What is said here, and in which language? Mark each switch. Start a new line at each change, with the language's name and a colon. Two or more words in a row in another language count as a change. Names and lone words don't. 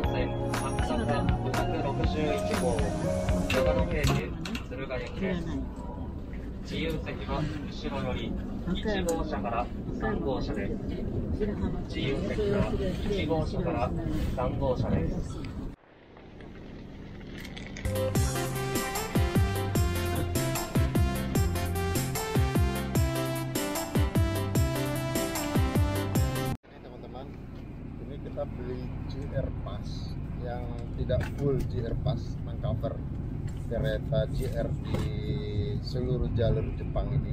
Japanese: 線赤坂561号長野経由敦賀行きです。自由席は後ろより1号車から3号車です。自由席は1号車から3号車です。
Indonesian: Teman-teman, ini kita beli JR Pass yang tidak full JR Pass, mengcover kereta JR di seluruh jalur Jepang ini.